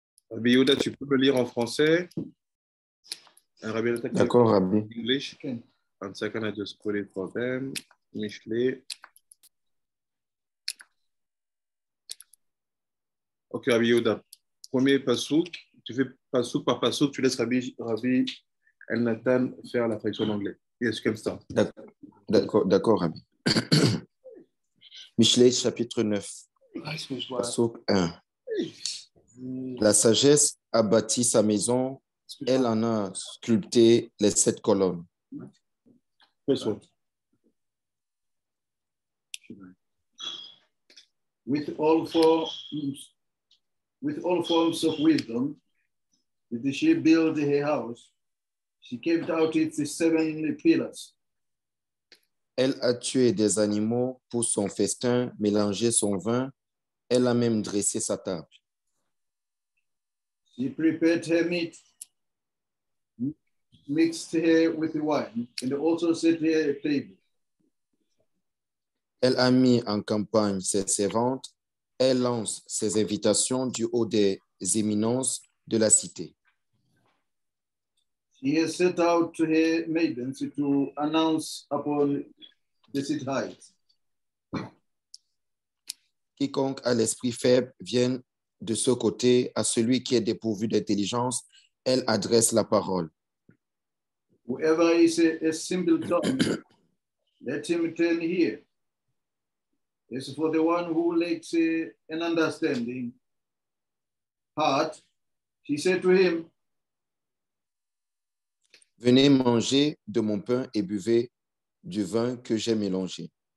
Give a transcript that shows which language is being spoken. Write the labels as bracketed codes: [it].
[fr] Rabbi Yehuda, tu peux le lire en français? Rabbi Yehuda, d'accord, Rabbi. [en] English. Okay. 1 second, I just put it for them. [he] Mishlei. [fr] Ok, Rabbi Yehuda. Premier pasouk. Tu fais pasouk par pasouk. Tu laisses Rabbi El Nathan faire la traduction en anglais. [en] Yes, [fr] comme ça. D'accord, Rabbi. Mishlei, chapitre 9, pasouk 1. La sagesse a bâti sa maison, elle en a sculpté les 7 colonnes. [en] With all forms of wisdom, did she build her house. She kept out its 7 pillars. [fr] Elle a tué des animaux pour son festin, mélangé son vin. Elle a même dressé sa table. [en] She prepared her meat, mixed her with the wine, and also set her a table. [fr] Elle a mis en campagne ses servantes. Elle lance ses invitations du haut des éminences de la cité. [en] She has set out her maidens to announce upon the city heights. [fr] Quiconque a l'esprit faible vienne de ce côté. À celui qui est dépourvu d'intelligence, elle adresse la parole. [en] Whoever is a simpleton, let him turn here. As for the one who lacks an understanding heart, she said to him, [fr] venez manger de mon pain et buvez du vin que j'ai mélangé.